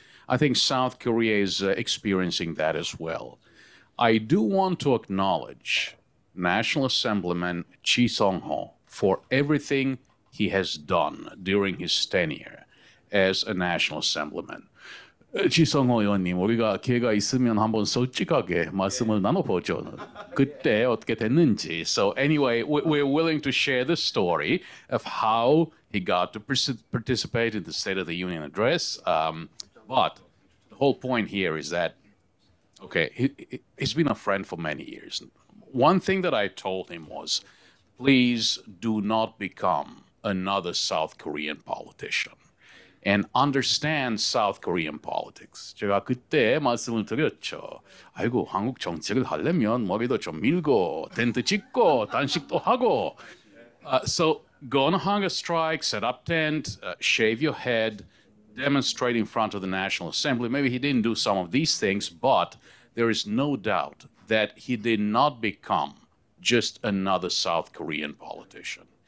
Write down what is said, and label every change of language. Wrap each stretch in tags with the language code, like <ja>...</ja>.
<en>I think South Korea is experiencing that as well. I do want to acknowledge National Assemblyman Chi Song-ho for everything he has done during his tenure as a National Assemblyman.</en> <ko>지성호 의원님, 우리가 기회가 있으면 한번 솔직하게 말씀을 나눠보죠. 그때 어떻게 됐는지.</ko> <en>So anyway, we're willing to share the story of how he got to participate in the State of the Union address. But the whole point here is that, okay, he's been a friend for many years. One thing that I told him was, please do not become another South Korean politician. And understand South Korean politics.</en> <ko>제가 그때 말씀을 드렸죠. 아이고, 한국 정책을 하려면 머리도 좀 밀고 텐트 짓고 단식도 하고.</ko> <en>So go on a hunger strike, set up tent, shave your head, demonstrate in front of the National Assembly. Maybe he didn't do some of these things, but there is no doubt that he did not become just another South Korean politician.</en>